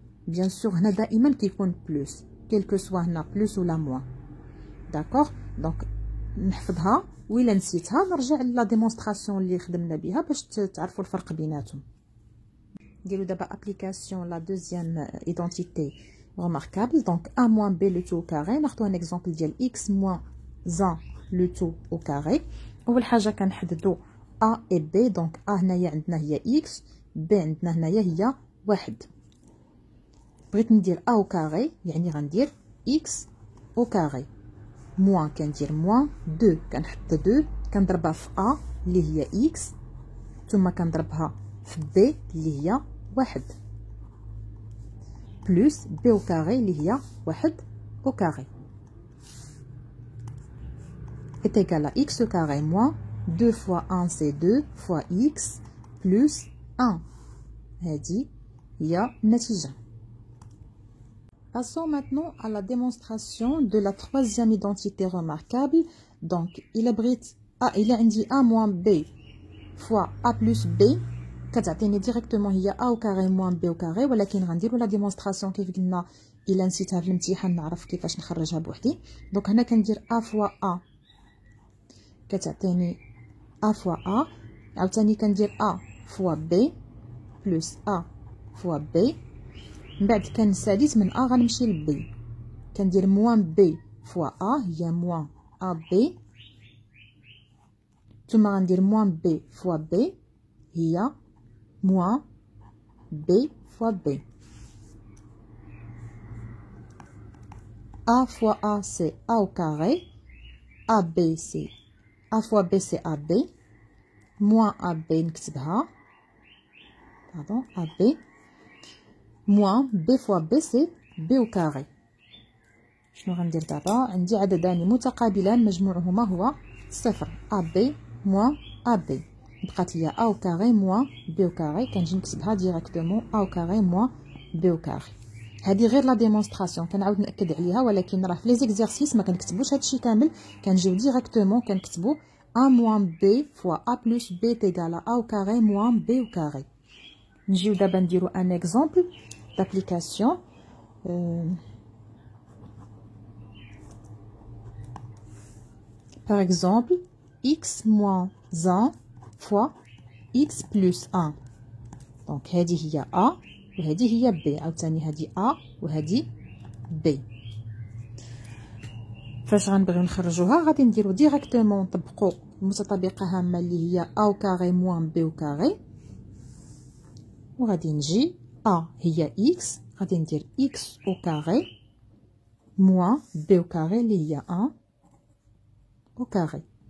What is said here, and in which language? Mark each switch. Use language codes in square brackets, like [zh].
[ar] بيان سور هنا دائما كيكون بلس كيلكو سوا هنا بلس ولا موان. داكوغ. دونك نحفظها وإلا نسيتها نرجع لا ديمونستراسيون اللي خدمنا بها باش تعرفوا الفرق بيناتهم. نديرو دابا ابليكاسيون لا دوزيام ايدونتيتي remarquable. [fr] دونك a moins b le tout au carré. [ar] ناخذ ان اكزامبل ديال [fr] x moins 1 le tout au carré. [ar] اول حاجه كنحددوا a et b. دونك a هنايا عندنا هي x، b عندنا هنايا هي 1. بغيت ندير [fr] a au carré [ar] يعني غندير [fr] x au carré موان كندير موان 2 كنحط 2 [ar] كنضربها في a اللي هي x ثم كنضربها في b اللي هي 1 [fr] بلس b au carré اللي هي 1 au carré est égal à x au carré moins 2 fois 1 c'est 2 fois x plus 1. [ar] هذه هي النتيجة. [fr] Passons maintenant à la démonstration de la troisième identité remarquable. Donc, il a [ar] عندي a moins b fois a plus b كتعطيني ديريكتومون هي [fr] a au carré moins b au carré، [ar] ولكن غنديرو لا ديمونستراسيون كيف قلنا الا نسيتها في الامتحان نعرف كيفاش نخرجها بوحدي. دونك هنا كندير [fr] a fois a [ar] كتعطيني [fr] a fois a، [ar] عاوتاني كندير [fr] a fois b plus a fois b. [ar] من بعد كنساليت من a غنمشي ل b كندير موان b فوا a هي موان a b، ثم غندير موان b فوا b هي موان b فوا b. [fr] a fois a c'est a au carré, ab c'est a fois b c'est ab moins ab نكتبها pardon ab moins b fois b c'est b au carré. [ar] شنو غندير دابا؟ عندي عددان متقابلان مجموعهما هو 0 [fr] ab moins ab، [ar] بقات ليا [fr] a au carré moins b au carré. [ar] كنجي نكتبها ديريكتومون a au carré moins b au carré. هذه غير لا ديمونستراسيون كنعاود ناكد عليها، ولكن راه في لي زيكزارسيس ما كنكتبوش هادشي كامل، كنجيو ديريكتومون كنكتبو [fr] a moins b fois a plus b est égal à a au carré [ar] moins b au carré. نجيو دابا نديرو ان اكزامبل [fr] d'application. Par exemple, x moins 1 fois x plus 1. [ar] Donc هذه هي a وهذه هي b، عاوتاني هذه a وهذه b. فاش غنبغيو نخرجوها غادي نديرو ديريكتومون نطبقو المتطابقه هامه اللي هي [fr] a au carré moins b au carré، [ar] وغادي نجي a هي x غادي ندير [fr] x au carré moins b au carré [ar] اللي هي 1 au carré.